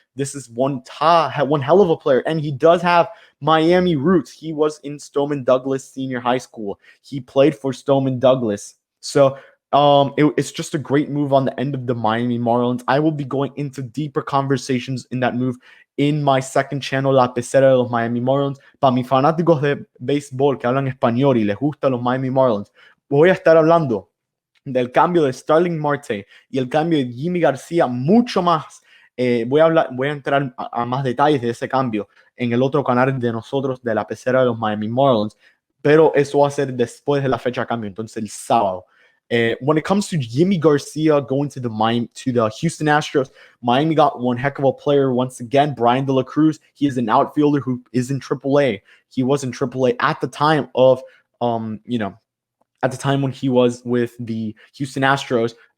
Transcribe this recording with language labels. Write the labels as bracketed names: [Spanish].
[English] This is one hell of a player, and he does have Miami roots. He was in Stoneman Douglas Senior High School. He played for Stoneman Douglas. So it's just a great move on the end of the Miami Marlins. I will be going into deeper conversations in that move in my second channel, La Pecera de los Miami Marlins. [Spanish] Para mis fanáticos de béisbol que hablan español y les gustan los Miami Marlins, voy a estar hablando del cambio de Starlin Marte y el cambio de Yimi García mucho más. Voy a entrar a más detalles de ese cambio en el otro canal de nosotros, de La Pecera de los Miami Marlins, pero eso va a ser después de la fecha de cambio, entonces el sábado. [English] When it comes to Yimi Garcia going to the Houston Astros, Miami got one heck of a player once again, Brian De La Cruz. He is an outfielder who is in AAA. He was in AAA at the time of, at the time when he was with the Houston Astros.